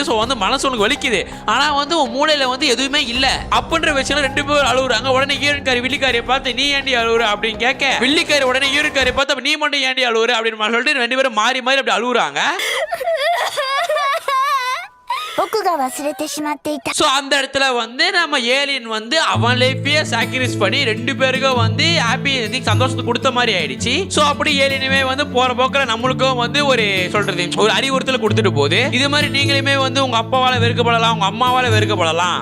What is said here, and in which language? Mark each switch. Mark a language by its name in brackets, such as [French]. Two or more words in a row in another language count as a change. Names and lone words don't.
[Tamil] ஸோ வந்து மனசு உனக்கு வலிக்குது, ஆனா வந்து உன் மூளையில வந்து எதுவுமே இல்ல அப்படின்ற விஷயம் ரெண்டு பேரும் அழுகுறாங்க. உடனே யூரின் காரி வில்லிக்காரியை பார்த்து நீ ஏண்டி அழுகுற அப்படின்னு கேட்க வில்லிக்காரி உடனே யூரின் காரியை பார்த்து நீ மட்டும் ஏண்டி அழுவுற அப்படின்னு சொல்லிட்டு ரெண்டு பேரும் மாறி அப்படி அழுகுறாங்க. [Japanese] 僕が忘れてしまっていた。 [Tamil] சோ அந்த இடத்துல வந்து நம்ம ஏலியன் வந்து அவன் [English] lifeஐயே sacrifice [Tamil] பண்ணி ரெண்டு பேருக்கும் வந்து ஹாப்பி சந்தோஷத்தை கொடுத்த மாதிரி ஆயிடுச்சு. சோ அப்படி ஏலியனுமே வந்து போற போக்குல நம்மளுக்கும் வந்து ஒரு சொல்றது ஒரு அறிவுறுத்தல் கொடுத்துட்டு போகுது. இது மாதிரி நீங்களுமே வந்து உங்க அப்பாவால வெறுக்கப்படலாம், உங்க அம்மாவால வெறுக்கப்படலாம்.